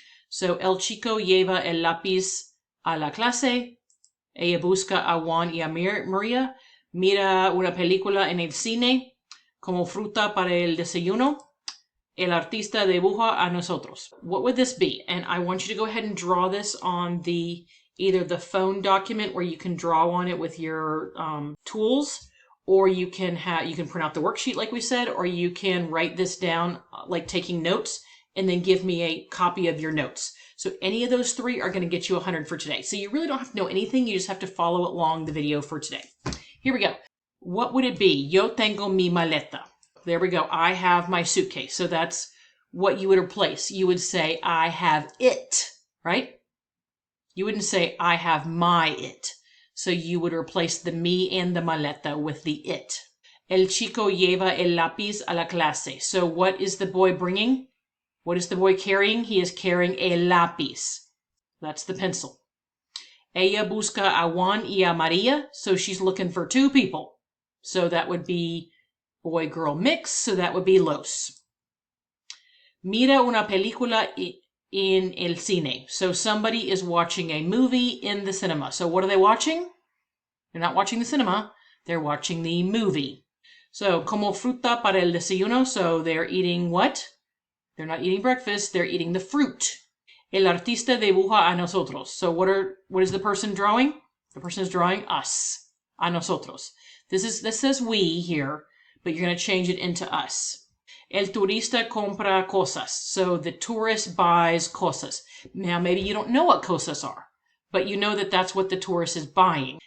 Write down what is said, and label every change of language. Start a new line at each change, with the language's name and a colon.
Spanish: So el chico lleva el lápiz a la clase. Ella busca a Juan y a María. Mira una película en el cine. Como fruta para el desayuno. El artista dibuja a nosotros.
English: What would this be? And I want you to go ahead and draw this on either the phone document where you can draw on it with your tools, or you can print out the worksheet like we said, or you can write this down like taking notes and then give me a copy of your notes. So any of those three are going to get you 100 for today. So you really don't have to know anything. You just have to follow along the video for today. Here we go. What would it be?
Spanish: Yo tengo mi maleta.
English: There we go. I have my suitcase. So that's what you would replace. You would say, I have it, right? You wouldn't say, I have my it. So you would replace the mi and the maleta with the it.
Spanish: El chico lleva el lápiz a la clase.
English: So what is the boy bringing? What is the boy carrying? He is carrying el lápiz. That's the pencil.
Spanish: Ella busca a Juan y a María.
English: So she's looking for two people. So that would be boy-girl mix. So that would be los.
Spanish: Mira una película in el cine.
English: So somebody is watching a movie in the cinema. So what are they watching? They're not watching the cinema. They're watching the movie.
Spanish: So como fruta para el desayuno.
English: So they're eating what? They're not eating breakfast. They're eating the fruit.
Spanish: El artista dibuja a nosotros.
English: So what is the person drawing? The person is drawing us.
Spanish: A nosotros.
English: This says we here, but you're going to change it into us.
Spanish: El turista compra cosas.
English: So the tourist buys cosas. Now, maybe you don't know what cosas are, but you know that that's what the tourist is buying.